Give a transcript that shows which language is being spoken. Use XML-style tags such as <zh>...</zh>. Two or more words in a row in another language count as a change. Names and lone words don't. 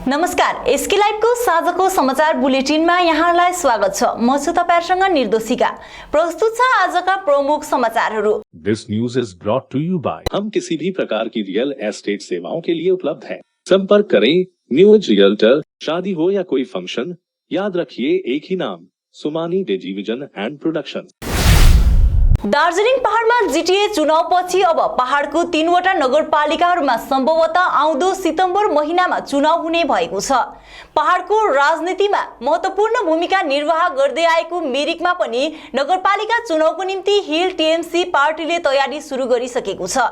<ne>नमस्कार, एसके लाइभको साँझको समाचार बुलेटिनमा यहाँलाई स्वागत छ। म छु तपाईहरुसँग निर्दोषिका। प्रस्तुत छ आजका प्रमुख समाचारहरू।</ne> <en>This news is brought to you by</en> <hi>हम किसी भी प्रकार की रियल एस्टेट सेवाओं के लिए उपलब्ध हैं। संपर्क करें न्यू एज रियल्टर। शादी हो या कोई फंक्शन, याद रखिए एक ही नाम, सुमानी टेलिभिजन एंड प्रोडक्शन।</hi> <ne>दार्जिलिङ पहाडमा जीटीए चुनावपछि अब पहाडको 3वटा नगरपालिकाहरूमा सम्भवतः आउँदो सितम्बर महिनामा चुनाव हुने भएको छ। पहाडको राजनीतिमा महत्त्वपूर्ण भूमिका निर्वाह गर्दै आएको मिरिकमा पनि नगरपालिका चुनावको निम्ति हिल टीएमसी पार्टीले तयारी सुरु गरिसकेको छ।</ne>